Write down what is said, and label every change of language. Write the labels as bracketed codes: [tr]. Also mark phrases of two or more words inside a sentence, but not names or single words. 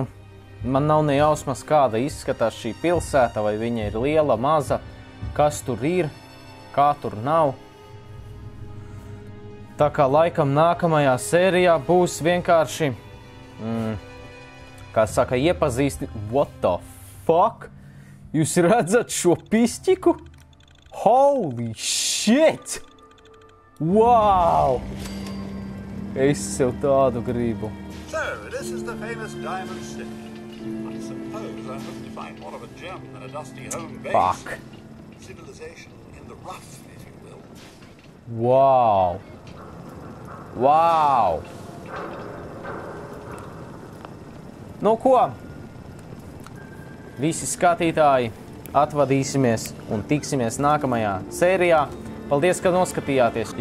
[lv] Man nav ne jausmas, kāda izskatās šī pilsēta, vai viņa ir liela, maza, kas tur ir, kā tur nav. Tā kā laikam nākamajā sērijā būs vienkārši, kā saka, iepazīsti. [en] What the fuck? [lv] Jūs redzat šo pišķiku? [en] Holy shit! Wow! [lv] Es sev tādu gribu. [en] So, this is the famous Diamond City. I suppose I hope to find more of a gem than a dusty home base. Fuck. Civilization in the rough, if you will. Wow! Wow! [lv] Nu ko? Visi skatītāji, atvadīsimies un tiksimies nākamajā sērijā. Paldies, ka noskatījāties.